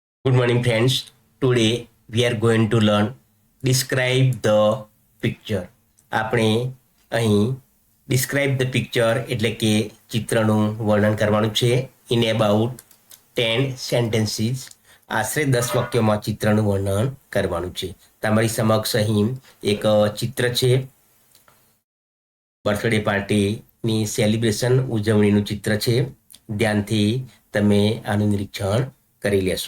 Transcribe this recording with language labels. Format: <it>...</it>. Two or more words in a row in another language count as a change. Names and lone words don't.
<en>Good morning, friends. Today we are going to learn describe the picture.</en> <gu>આપણે અહીં</gu> <en>describe the picture</en> <gu>એટલે કે ચિત્રનું વર્ણન કરવાનું છે.</gu> <en>In about 10 sentences,</en> <gu>આશરે 10 વાક્યોમાં ચિત્રનું વર્ણન કરવાનું છે. તમારી સમક્ષ અહીં એક ચિત્ર છે.</gu> <en>birthday partyની celebration</en> <gu>ઉજવણીનું ચિત્ર છે. ધ્યાનથી તમે આનું નિરીક્ષણ કરી લેશો.</gu>